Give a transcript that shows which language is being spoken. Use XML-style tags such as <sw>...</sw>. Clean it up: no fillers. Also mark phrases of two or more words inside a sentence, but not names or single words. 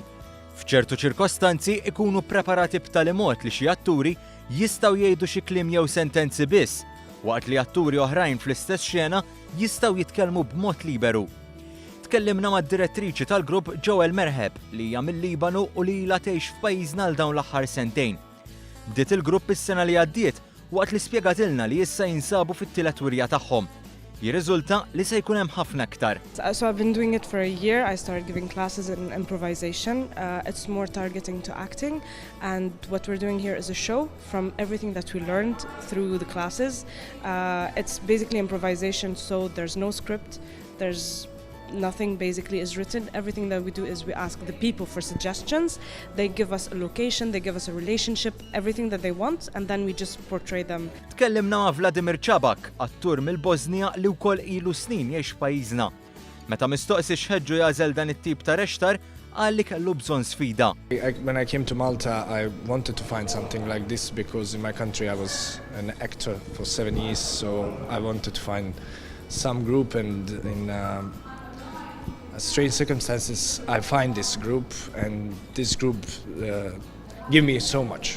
<mt>F'ċertu ċirkostanzi ikunu preparati b'tali mod li xi atturi jistgħu jgħidu xi kliem jew sentenzi biss, waqt li atturi oħrajn fl-istess xena jistgħu jitkellmu b'mod liberu. Tkellimna mad-direttriċi tal-grupp Joel Merħeb li hija mill-Libanu u li ilha tgħix f'pajjiżna għal dawn l-aħħar sentejn. Bdiet il-grupp is-sena li għaddiet waqt li spjegatilna li issa jinsabu fit-tielet wirja tagħhom. Jirriżulta li se jkun hemm ħafna aktar.</mt> <en>So I've been doing it for a year. I started giving classes in improvisation. It's more targeting to acting, and what we're doing here is a show from everything that we learned through the classes. It's basically improvisation, so there's no script, there's nothing basically is written. Everything that we do is we ask the people for suggestions. They give us a location, they give us a relationship, everything that they want, and then we just portray them.</en> <mt>Tkellimna ma' Vladimir Čabak, attur mill-Bosnija li wkoll ilu snin jgħix f'pajjiżna. Meta mistoqsi x'ħeġġu jażel dan it-tip ta' rextar, qal li kellu bżonn sfida.</mt> <en>When I came to Malta, I wanted to find something like this because in my country I was an actor for 7 years, so I wanted to find some group, and in strange circumstances I find this group, and this group give me so much.</en>